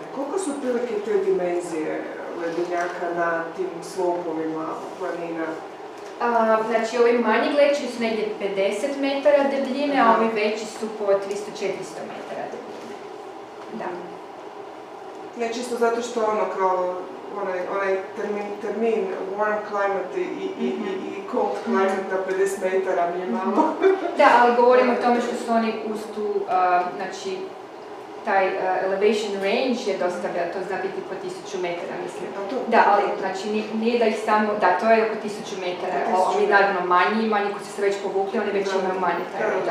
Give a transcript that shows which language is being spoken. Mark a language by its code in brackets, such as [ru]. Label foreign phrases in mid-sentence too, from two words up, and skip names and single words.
[hr] Koliko su otprilike te dimenzije ledenjaka na tim slopovima planina? Znači, ovi manji glacieri su negdje 50 metara debljine, a ovi veći su po 300-400 metara debljine. Da. Ne, čisto zato što kao onaj termin [en] warm climate [hr] i [en] cold climate [hr] na 50 metara mi je malo. Da, ali govorimo o tome što su oni uz tu, znači, taj [en] elevation range [hr] je dostavlja, to zna biti po 1000 metara, mislim. Da, ali znači nije da ih samo, da, to je oko 1000 metara, oni naravno manji koji su se već povukli, oni već imaju manji taj range.